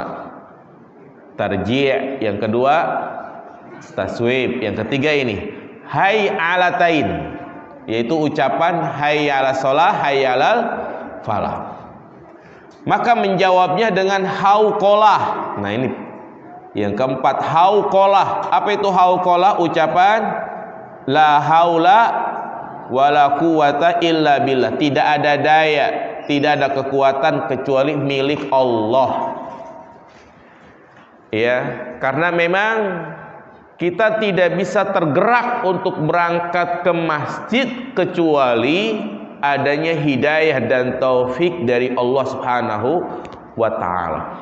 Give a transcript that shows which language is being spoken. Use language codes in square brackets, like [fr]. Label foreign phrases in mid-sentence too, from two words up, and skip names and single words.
[id] Tarji', yang kedua taswib, yang ketiga ini [ar] الحيعلتين, [id] yaitu ucapan [ar] حي على الصلاة، حي على الفلاح. [id] Maka menjawabnya dengan hauqalah. Nah, ini yang keempat, hauqalah. Apa itu hauqalah? Ucapan [ar] لا حول ولا قوة إلا بالله. [id] Tidak ada daya, tidak ada kekuatan kecuali milik Allah. Ya, karena memang kita tidak bisa tergerak untuk berangkat ke masjid kecuali adanya hidayah dan taufik dari Allah [ar] سبحانه وتعالى.